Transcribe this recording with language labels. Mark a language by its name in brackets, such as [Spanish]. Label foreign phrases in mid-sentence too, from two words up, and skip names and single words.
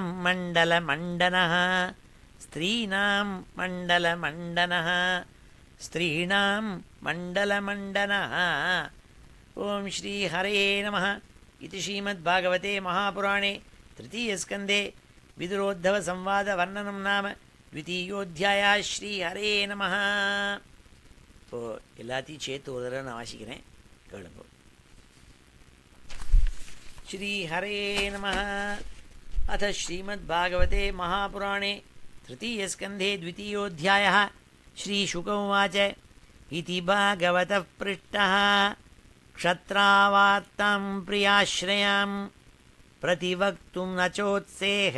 [Sanskrit] मण्डलमण्डनः स्त्रीणां मण्डलमण्डनः स्त्रीणां मण्डलमण्डनः ॐ श्रीहरये नमः इति श्रीमद्भागवते महापुराणे तृतीयस्कन्धे विदुरोद्धवसंवादवर्णनं नाम द्वितीयोऽध्यायः श्रीहरये नमः [Tamil] இப்போது எல்லாத்தையும் சேர்த்து ஒரு தடவை நான் வாசிக்கிறேன் கேளுங்க. [Sanskrit] श्रीहरये नमः अथ श्रीमद्भागवते महापुराणे तृतीयस्कन्धे द्वितीयोऽध्यायः श्रीशुक उवाच इति भागवतः पृष्टः क्षत्रावार्तां प्रियाश्रयां प्रतिवक्तुं न चोत्सेह